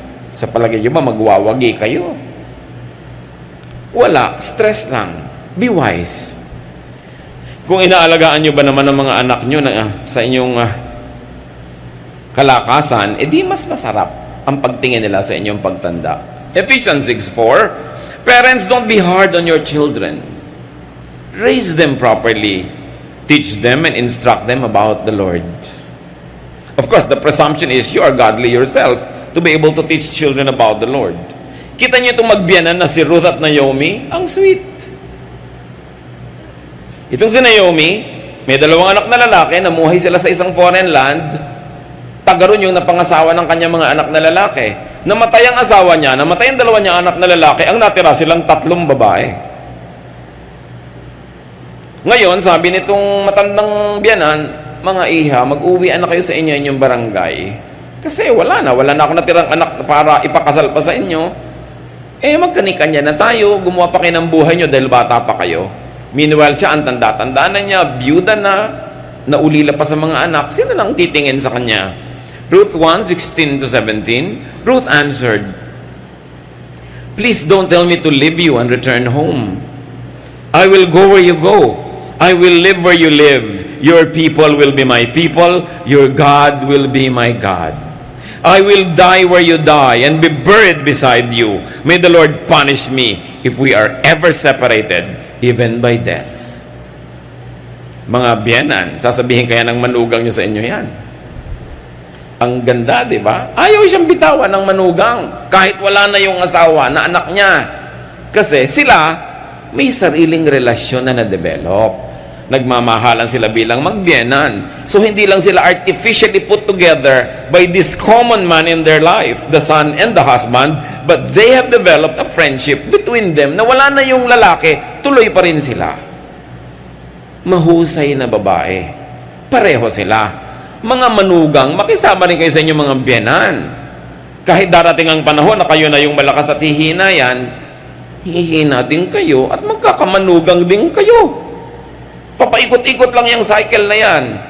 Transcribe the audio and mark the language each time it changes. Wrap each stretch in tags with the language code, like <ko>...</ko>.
<tl>Sa palagay nyo ba, magwawagi kayo? Wala. Stress lang.</tl> <en>Be wise.</en> <tl>Kung inaalagaan nyo ba naman ang mga anak nyo sa inyong kalakasan, edi mas masarap ang pagtingin nila sa inyong pagtanda.</tl> <en>Ephesians 6:4, parents, don't be hard on your children. Raise them properly. Teach them and instruct them about the Lord. Of course, the presumption is you are godly yourself to be able to teach children about the Lord.</en> <tl>Kita niyo itong magbiyanan na si Ruth at Naomi? Ang sweet. Itong si Naomi, may dalawang anak na lalaki, namuhay sila sa isang</tl> <en>foreign land.</en> <tl>Tagaroon yung napangasawa ng kanyang mga anak na lalaki. Namatay ang asawa niya, namatay ang dalawa niya anak na lalaki, ang natira silang 3 babae. Ngayon, sabi nitong matandang biyanan, mga iha, mag-uwian na kayo sa inyo inyong barangay. Kasi wala na ako natirang anak para ipakasal pa sa inyo. Magkanikanya na tayo, gumawa pa kayo ng buhay nyo dahil bata pa kayo. Meanwhile, siya ang tanda-tanda na niya, byuda na, naulila pa sa mga anak, sino lang titingin sa kanya?</tl> <en>Ruth 1:16-17, Ruth answered, please don't tell me to leave you and return home. I will go where you go. I will live where you live. Your people will be my people. Your God will be my God. I will die where you die and be buried beside you. May the Lord punish me if we are ever separated, even by death.</en> <tl>Mga biyanan, sasabihin kaya ng manugang nyo sa inyo yan. Ang ganda, di ba? Ayaw siyang bitawan ng manugang kahit wala na yung asawa na anak niya. Kasi sila may sariling relasyon na na-develop. Nagmamahalan sila bilang magbiyanan.</tl> <en>So hindi lang sila artificially put together by this common man in their life, the son and the husband, but they have developed a friendship between them</en> <tl>na wala na yung lalaki, tuloy pa rin sila. Mahusay na babae. Pareho sila. Mga manugang, makisama rin kayo sa inyong mga biyanan. Kahit darating ang panahon na kayo na yung malakas at hihina yan, hihina din kayo at magkakamanugang din kayo. Papaikot-ikot lang yung cycle na yan.</tl>